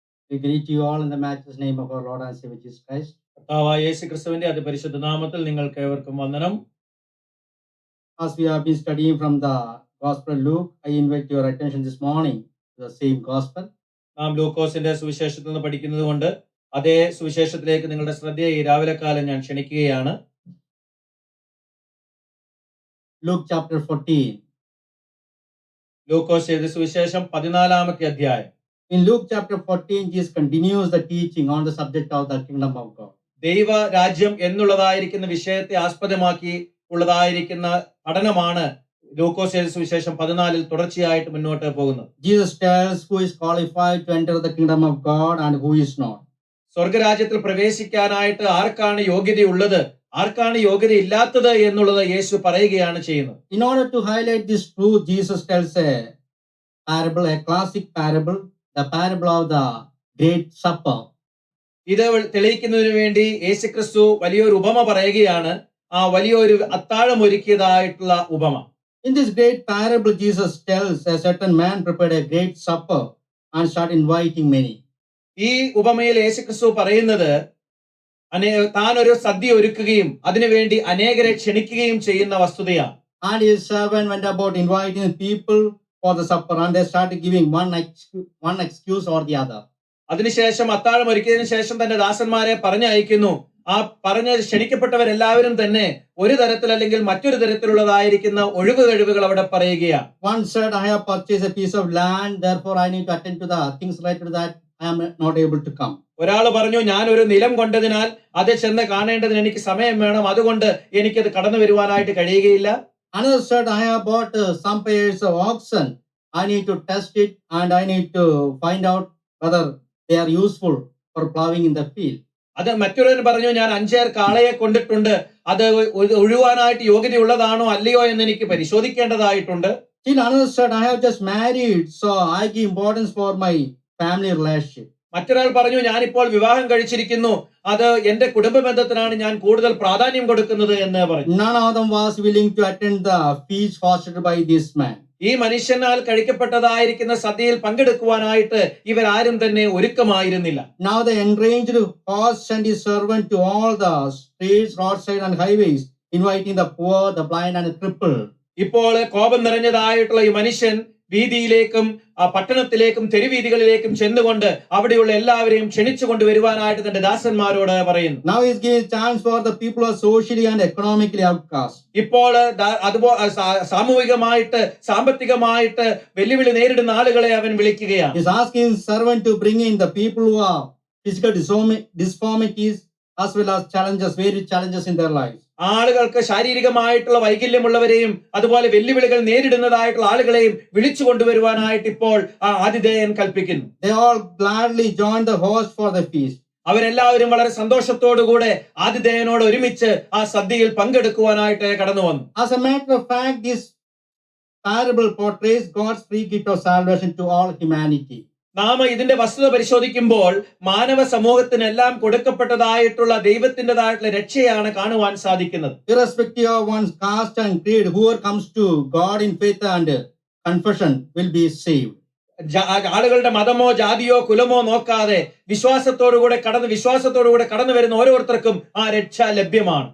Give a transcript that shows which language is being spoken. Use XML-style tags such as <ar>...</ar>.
<en>We greet you all in the matchless name of our Lord and Savior Jesus Christ.</en> <ml>കർത്താവായ യേശു ക്രിസ്തുവിന്റെ അതിപരിശുദ്ധ നാമത്തിൽ നിങ്ങൾക്ക് ഏവർക്കും വന്ദനം.</ml> <en>As we have been studying from the Gospel of Luke, I invite your attention this morning to the same Gospel.</en> <ml>നാം ലൂക്കോസിന്റെ സുവിശേഷത്തിൽ നിന്ന് പഠിക്കുന്നത് കൊണ്ട് അതേ സുവിശേഷത്തിലേക്ക് നിങ്ങളുടെ ശ്രദ്ധയെ ഈ രാവിലെ കാലം ഞാൻ ക്ഷണിക്കുകയാണ്.</ml> <en>Luke chapter 14.</en> <ml>ലൂക്കോസ് എഴുതിയ സുവിശേഷം 14-ാമത്തെ അധ്യായം.</ml> <en>In Luke chapter 14, Jesus continues the teaching on the subject of the kingdom of God.</en> <ml>ദൈവ രാജ്യം എന്നുള്ളതായിരിക്കുന്ന വിഷയത്തെ ആസ്പദമാക്കി ഉള്ളതായിരിക്കുന്ന പഠനമാണ് ലൂക്കോസ് എഴുതിയ സുവിശേഷം 14-ൽ തുടർച്ചയായിട്ട് മുന്നോട്ട് പോകുന്നത്.</ml> <en>Jesus tells who is qualified to enter the kingdom of God and who is not.</en> <ml>സ്വർഗരാജ്യത്തിൽ പ്രവേശിക്കാനായിട്ട് ആർക്കാണ് യോഗ്യതയുള്ളത്, ആർക്കാണ് യോഗ്യതയില്ലാത്തത് എന്നുള്ളത് യേശു പറയുകയാണ് ചെയ്യുന്നത്.</ml> <en>In order to highlight this truth, Jesus tells a parable, a classic parable, the parable of the Great Supper.</en> <ml>ഇത് തെളിയിക്കുന്നതിന് വേണ്ടി യേശുക്രിസ്തു വലിയൊരു ഉപമ പറയുകയാണ്. ആ വലിയൊരു അത്താഴം ഒരുക്കിയതായിട്ടുള്ള ഉപമ.</ml> <en>In this great parable, Jesus tells a certain man prepared a great supper and started inviting many.</en> <ml>ഈ ഉപമയിൽ യേശുക്രിസ്തു പറയുന്നത് താൻ ഒരു സദ്യ ഒരുക്കുകയും അതിനുവേണ്ടി അനേകരെ ക്ഷണിക്കുകയും ചെയ്യുന്ന വസ്തുതയാണ്.</ml> <en>And his servant went about inviting people for the supper, and they started giving one excuse or the other.</en> <ml>അതിനുശേഷം അത്താഴം ഒരുക്കിയതിനു ശേഷം തന്റെ ദാസന്മാരെ പറഞ്ഞയക്കുന്നു. ആ ക്ഷണിക്കപ്പെട്ടവരെല്ലാവരും തന്നെ ഒരു തരത്തിൽ അല്ലെങ്കിൽ മറ്റൊരു തരത്തിലുള്ളതായിരിക്കുന്ന ഒഴിവ് കഴിവുകൾ അവിടെ പറയുകയാണ്.</ml> <en>One said, I have purchased a piece of land, therefore I need to attend to the things related to that. I am not able to come.</en> <ml>ഒരാൾ പറഞ്ഞു, ഞാൻ ഒരു നിലം കൊണ്ടതിനാൽ അത് ചെന്ന് കാണേണ്ടതിന് എനിക്ക് സമയം വേണം, അതുകൊണ്ട് എനിക്കത് കടന്നു വരുവാനായിട്ട് കഴിയുകയില്ല.</ml> <en>Another said, I have bought some pairs of oxen. I need to test it and I need to find out whether they are useful for plowing in the field.</en> <ml>അത് മറ്റൊരുവൻ പറഞ്ഞു, ഞാൻ 5 കാളയെ കൊണ്ടിട്ടുണ്ട്, അത് ഒഴുവാനായിട്ട് യോഗ്യതയുള്ളതാണോ അല്ലയോ എന്ന് എനിക്ക് പരിശോധിക്കേണ്ടതായിട്ടുണ്ട്.</ml> <en>Still another said, I have just married, so I give importance for my family relationship.</en> <ml>മറ്റൊരാൾ പറഞ്ഞു, ഞാനിപ്പോൾ വിവാഹം കഴിച്ചിരിക്കുന്നു, അത് എന്റെ കുടുംബ ബന്ധത്തിനാണ് ഞാൻ കൂടുതൽ പ്രാധാന്യം കൊടുക്കുന്നത് എന്ന് പറഞ്ഞു.</ml> <en>None of them was willing to attend the feast hosted by this man.</en> <ml>ഈ മനുഷ്യനാൽ കഴിക്കപ്പെട്ടതായിരിക്കുന്ന സദ്യയിൽ പങ്കെടുക്കുവാനായിട്ട് ഇവരാരും തന്നെ ഒരുക്കമായിരുന്നില്ല.</ml> <en>Now the enraged host sent his servant to all the streets, roadside and highways, inviting the poor, the blind and the crippled.</en> <ml>ഇപ്പോൾ കോപം നിറഞ്ഞതായിട്ടുള്ള ഈ മനുഷ്യൻ വീതിയിലേക്കും പട്ടണത്തിലേക്കും തെരുവീതികളിലേക്കും ചെന്നുകൊണ്ട് അവിടെയുള്ള എല്ലാവരെയും ക്ഷണിച്ചു കൊണ്ടുവരുവാനായിട്ട് തന്റെ ദാസന്മാരോട് പറയുന്നു.</ml> <en>Now he is giving chance for the people who are socially and economically outcast.</en> <ml>ഇപ്പോൾ അതുപോലെ സാമൂഹികമായിട്ട് സാമ്പത്തികമായിട്ട് വെല്ലുവിളി നേരിടുന്ന ആളുകളെ അവൻ വിളിക്കുകയാണ്.</ml> <en>He is asking his servant to bring in the people who are physical disformities as well as various challenges in their lives.</en> <ml>ആളുകൾക്ക് ശാരീരികമായിട്ടുള്ള വൈകല്യമുള്ളവരെയും അതുപോലെ വെല്ലുവിളികൾ നേരിടുന്നതായിട്ടുള്ള ആളുകളെയും വിളിച്ചു കൊണ്ടുവരുവാനായിട്ട് ഇപ്പോൾ ആ ആതിഥേയൻ കൽപ്പിക്കുന്നു.</ml> <en>They all gladly joined the host for the feast.</en> <ml>അവരെല്ലാവരും വളരെ സന്തോഷത്തോടുകൂടെ ആതിഥേയനോട് ഒരുമിച്ച് ആ സദ്യയിൽ പങ്കെടുക്കുവാനായിട്ട് കടന്നു വന്നു.</ml> <en>As a matter of fact, this parable portrays God's free gift of salvation to all humanity.</en> <ml>നാം ഇതിന്റെ വസ്തുത പരിശോധിക്കുമ്പോൾ മാനവ സമൂഹത്തിനെല്ലാം കൊടുക്കപ്പെട്ടതായിട്ടുള്ള ദൈവത്തിൻ്റെതായിട്ടുള്ള രക്ഷയാണ് കാണുവാൻ സാധിക്കുന്നത്.</ml> <en>Irrespective of one's caste and creed, whoever comes to God in faith and confession will be saved.</en> <ml>ആളുകളുടെ മതമോ ജാതിയോ കുലമോ നോക്കാതെ വിശ്വാസത്തോടുകൂടെ കടന്നു വരുന്ന ഓരോരുത്തർക്കും ആ രക്ഷ ലഭ്യമാണ്.</ml>